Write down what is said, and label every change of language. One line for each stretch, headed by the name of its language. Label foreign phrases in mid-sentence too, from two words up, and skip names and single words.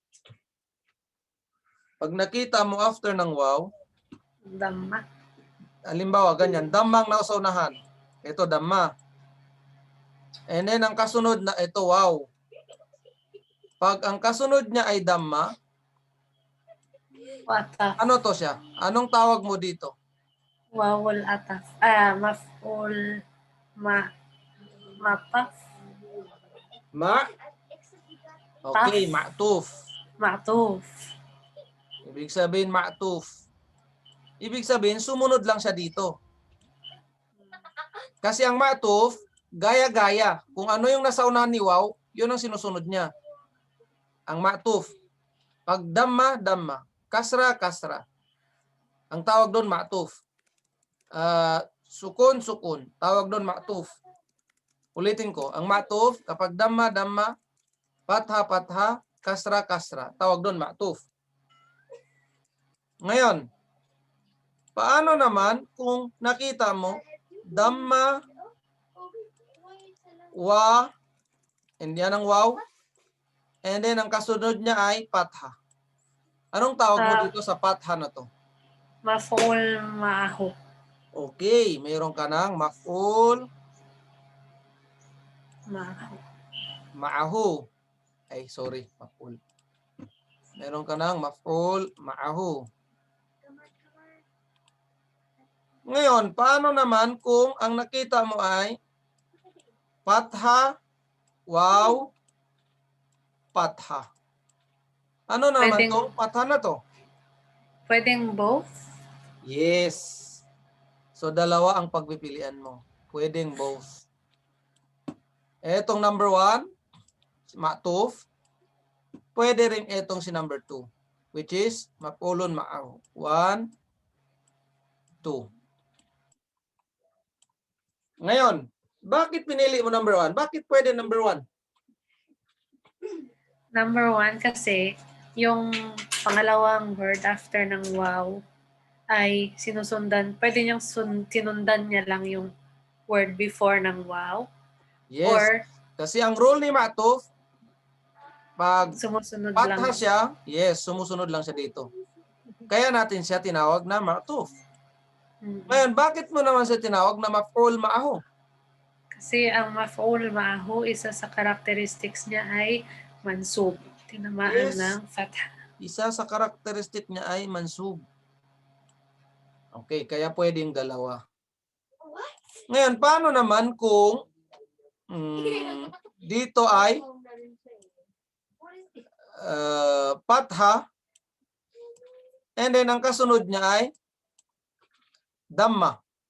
Filipino: Damma. halimbawa ganyan, dammang nasa unahan. Ito damma. And then ang kasunod na ito waw. Pag ang kasunod niya ay damma, Ataf. ano to siya? Anong tawag mo dito?
Arabic: واو العطف. مفعول معطوف.
Filipino: Okay, ma'tuf. Ma'tuf. Ibig sabihin ma'tuf. Ibig sabihin sumunod lang siya dito. Kasi ang ma'tuf, gaya-gaya. Kung ano yung nasa unahan ni waw, yun ang sinusunod niya. Ang ma'tuf. Pag damma, damma. Kasra, kasra. Ang tawag doon ma'tuf. Sukun, sukun. Tawag doon ma'tuf. Ulitin ko. Ang ma'tuf, kapag damma, damma, patha, patha, kasra, kasra. Tawag doon ma'tuf. Ngayon, Paano naman kung nakita mo Dhamma wa, and yan ang wow, and then ang kasunod niya ay patha. Anong tawag mo dito sa patha na to?
Arabic: مفعول معه.
Filipino: Okay, mayroon ka ng maf'ul Ma'ahu. ma'ahu. Ay, sorry, maf'ul. Meron ka ng
Arabic: مفعول معه.
Filipino: Ngayon, paano naman kung ang nakita mo ay patha, wow, patha? Ano naman Pwedeng- to? Patha na to? Pwedeng both? Yes. So, dalawa ang pagpipilian mo. Pwedeng both. Etong number 1, ma'tuf. Pwede rin etong si number 2,
English: which is
Arabic: مفعول معه.
Filipino: 1, 2. Ngayon, bakit pinili mo number 1? Bakit pwede number 1? Number 1 kasi yung pangalawang word after ng wow ay sinusundan. Pwede niyang sinundan niya lang yung word before ng wow. Yes. Or Kasi ang rule ni ma'tuf, pag sumusunod patha lang. siya, yes, sumusunod lang siya dito. Kaya natin siya tinawag na ma'tuf. Mm. Ngayon, bakit mo naman siya tinawag na
Arabic: مفعول معه?
Filipino: Kasi ang
Arabic: مفعول معه,
Filipino: isa sa characteristics niya ay mansub. Tinamaan Yes. ng fatha. Isa sa karakteristik niya ay mansub. Okay, kaya pwedeng dalawa. Ngayon, paano naman kung dito ay patha, and then ang kasunod niya ay Dhamma.